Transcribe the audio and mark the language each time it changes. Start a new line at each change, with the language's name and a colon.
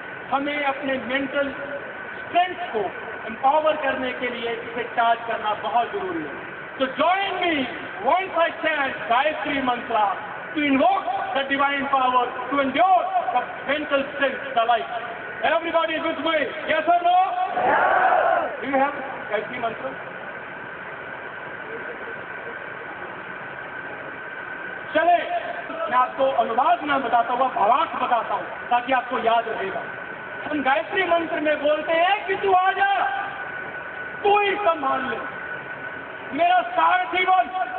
Hindi: हमें अपने mental strength को एम्पावर करने के लिए इसे चार्ज करना बहुत जरूरी है।
English: तो join me once I chant Gayatri mantra to invoke the divine power to endure the mental strength, the life. Everybody with me? Yes or no? Yes. Do you have Gayatri mantra?
Hindi: चले मैं आपको अनुवाद में बताता हुआ भावार्थ बताता हूँ ताकि आपको याद रहेगा। हम गायत्री मंत्र में बोलते हैं कि तू आ जा, तू ही संभाल ले, मेरा सारथी बन।